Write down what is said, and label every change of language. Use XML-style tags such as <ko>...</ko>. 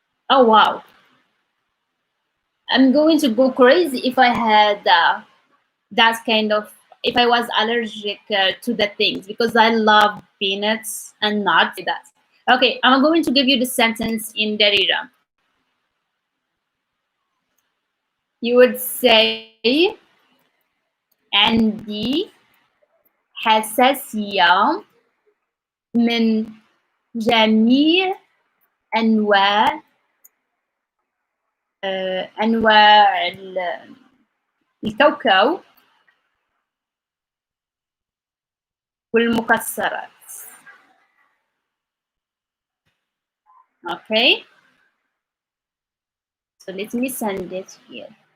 <en>Oh wow! I'm going to go crazy if I had that kind of if I was allergic to the things because I love peanuts and nuts. That okay. I'm going to give you the sentence in Darija. You would say</en> <ar>عندي حساسية من جميع أنواع أنواع الكاوكاو والمكسرات.</ar> <en>Okay, so let me send it here.</en>